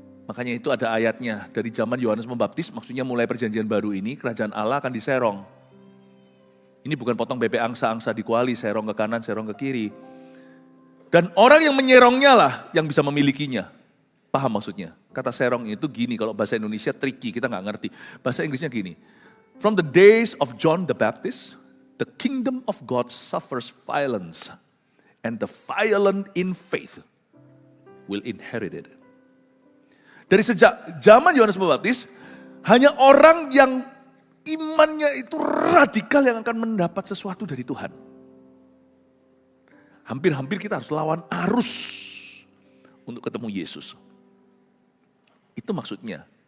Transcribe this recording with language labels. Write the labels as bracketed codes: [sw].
[id] Makanya itu ada ayatnya dari zaman Yohanes Pembaptis, maksudnya mulai perjanjian baru ini, kerajaan Allah akan diserong. Ini bukan potong bebek angsa-angsa di kuali, serong ke kanan, serong ke kiri. Dan orang yang menyerongnya lah yang bisa memilikinya. Paham maksudnya? Kata serong itu gini, kalau bahasa Indonesia tricky, kita nggak ngerti. Bahasa Inggrisnya gini, [en] from the days of John the Baptist, the kingdom of God suffers violence, and the violent in faith will inherit it. [id] Dari sejak zaman Yohanes Pembaptis, hanya orang yang imannya itu radikal yang akan mendapat sesuatu dari Tuhan. Hampir-hampir kita harus lawan arus untuk ketemu Yesus. Itu maksudnya.